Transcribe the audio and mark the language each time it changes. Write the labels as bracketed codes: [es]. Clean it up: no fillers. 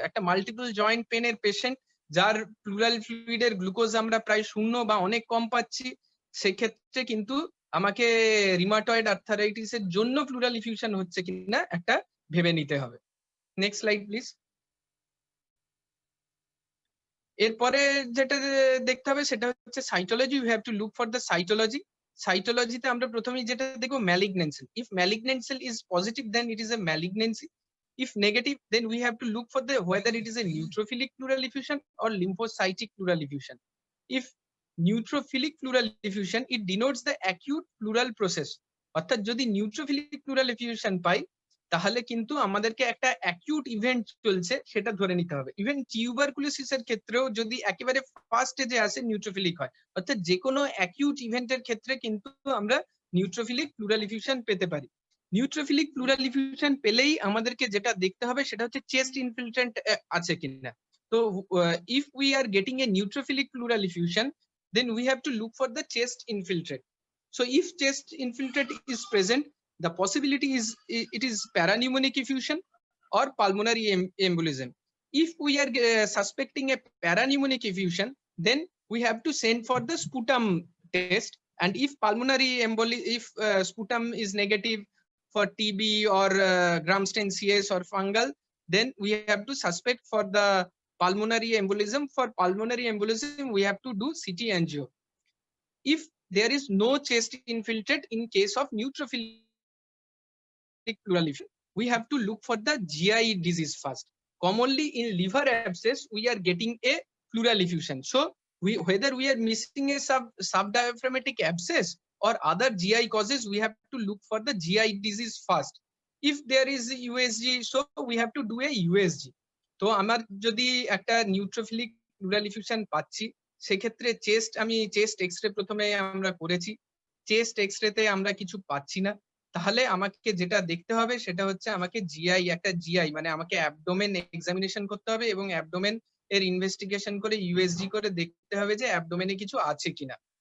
[bn] একটা multiple joint পেনের patient যার প্লুরাল ফ্লুইডের গ্লুকোজ আমরা প্রায় শূন্য বা অনেক কম পাচ্ছি, সেক্ষেত্রে কিন্তু আমাকে রিমাটয়েড আর্থারাইটিসের জন্য প্লুরাল ইফিউশন হচ্ছে কিনা একটা ভেবে নিতে হবে। Next slide please. এরপরে যেটা দেখতে হবে সেটা হচ্ছে [en] Cytology. You have to look for the cytology. [bn] সাইটোলজিতে আমরা প্রথমেই যেটা দেখবো [en] Malignant cell. If malignant cell is positive, then it is a malignancy. If negative, then we have to look for the whether it is a neutrophilic pleural effusion or lymphocytic pleural effusion. If neutrophilic pleural effusion, it denotes the acute pleural process. [bn] অর্থাৎ যদি neutrophilic plural এফিউশন পাই, তাহলে কিন্তু আমাদেরকে একটা acute event চলছে সেটা ধরে নিতে হবে। ইভেন টিউবারকুলোসিসের ক্ষেত্রেও যদি একেবারে ফার্স্ট স্টেজে আসে নিউট্রোফিলিক হয়, অর্থাৎ যে কোনো অ্যাকিউট ইভেন্টের ক্ষেত্রে কিন্তু আমরা নিউট্রোফিলিক প্লুরাল ইফিউশন পেতে পারি। নিউট্রোফিলিক প্লুরাল ইফিউশন পেলেই আমাদেরকে যেটা দেখতে হবে সেটা হচ্ছে চেস্ট ইনফিলট্রেন্ট আছে কিনা। [en] তো if we are getting a neutrophilic pleural effusion, then we have to look for the chest infiltrate. So if chest infiltrate is present, the possibility is it is parapneumonic effusion or pulmonary embolism. If we are suspecting a parapneumonic effusion, then we have to send for the sputum test. And if pulmonary if sputum is negative for TB or Gram-Stein CS or fungal, then we have to suspect for the pulmonary embolism. For pulmonary embolism, we have to do CT angio. If there is no chest infiltrate in case of neutrophilic pleural effusion, we have to look for the GI disease first. Commonly in liver abscess, we are getting a pleural effusion. So whether we are missing a subdiaphragmatic abscess or other GI causes, we have to look for the GI disease first. If there is USG, so we have to do a USG. [bn] তো আমার যদি একটা neutrophilic pleural effusion পাচ্ছি, সেক্ষেত্রে আমি chest x-ray প্রথমে আমরা করেছি, চেস্ট এক্সরেতে আমরা কিছু পাচ্ছি না, তাহলে আমাকে যেটা দেখতে হবে সেটা হচ্ছে আমাকে জিআই মানে আমাকে অ্যাবডোমেন এক্সামিনেশন করতে হবে এবং অ্যাবডোমেন এর ইনভেস্টিগেশন করে ইউএসজি করে দেখতে হবে যে অ্যাবডোমেনে কিছু আছে কিনা।